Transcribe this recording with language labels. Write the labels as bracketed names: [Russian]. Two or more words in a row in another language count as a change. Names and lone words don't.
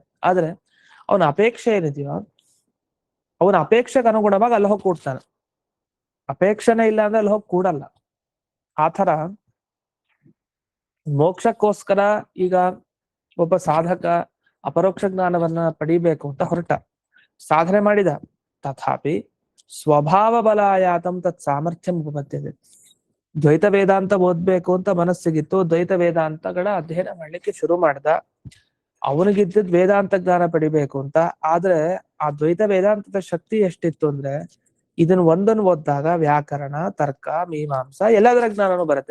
[Kannada] ಆದ್ರೆ ಅವನ ಅಪೇಕ್ಷೆ ಏನಿದೆಯೋ, ಅವನ ಅಪೇಕ್ಷೆಗೆ ಅನುಗುಣವಾಗಿ ಅಲ್ಲಿ ಹೋಗಿ ಕೂಡ್ತಾನೆ. ಅಪೇಕ್ಷೆನೇ ಇಲ್ಲ ಅಂದ್ರೆ ಅಲ್ಲಿ ಹೋಗಿ ಕೂಡಲ್ಲ. ಆತರ ಮೋಕ್ಷಕ್ಕೋಸ್ಕರ ಈಗ ಒಬ್ಬ ಸಾಧಕ ಅಪರೋಕ್ಷ ಜ್ಞಾನವನ್ನ ಪಡಿಬೇಕು ಅಂತ ಹೊರಟ, ಸಾಧನೆ ಮಾಡಿದ. [Sanskrit] ತಥಾಪಿ ಸ್ವಭಾವ ಬಲಾಯಾತಂ ತತ್ ಸಾಮರ್ಥ್ಯಂ ಉಪಪದ್ಯತೆ. [Kannada] ದ್ವೈತ ವೇದಾಂತ ಓದ್ಬೇಕು ಅಂತ ಮನಸ್ಸಿಗಿತ್ತು, ದ್ವೈತ ವೇದಾಂತಗಳ ಅಧ್ಯಯನ ಮಾಡ್ಲಿಕ್ಕೆ ಶುರು ಮಾಡ್ದ. ಅವನಿಗಿದ್ದ ವೇದಾಂತ ಜ್ಞಾನ ಪಡಿಬೇಕು ಅಂತ. ಆದ್ರೆ ಆ ದ್ವೈತ ವೇದಾಂತದ ಶಕ್ತಿ ಎಷ್ಟಿತ್ತು ಅಂದ್ರೆ, ಇದನ್ನ ಒಂದನ್ನು ಓದಿದಾಗ ವ್ಯಾಕರಣ, ತರ್ಕ, ಮೀಮಾಂಸ ಎಲ್ಲದರ ಜ್ಞಾನನೂ ಬರುತ್ತೆ.